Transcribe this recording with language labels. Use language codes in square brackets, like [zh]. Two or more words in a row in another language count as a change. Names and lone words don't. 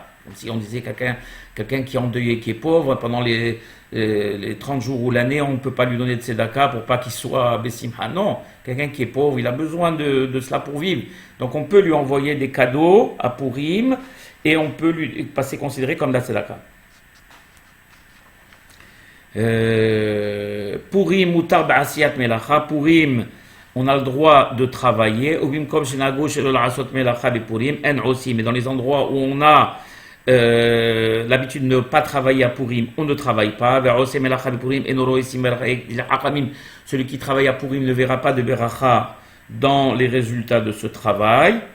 [fr] Comme si on disait quelqu'un qui est endeuillé, qui est pauvre, pendant les 30 jours ou l'année, on ne peut pas lui donner de tzedaka pour pas qu'il soit bessimha. Non, quelqu'un qui est pauvre, il a besoin de cela pour vivre. Donc on peut lui envoyer des cadeaux à Purim et on peut lui passer considéré comme de la tzedaka. [he] פורים מותר בעשיית מלאכה. [fr] Purim, on a le droit de travailler. Mais dans les endroits où on a l'habitude de ne pas travailler à Purim, on ne travaille pas. Celui qui travaille à Purim ne verra pas de beracha dans les résultats de ce travail.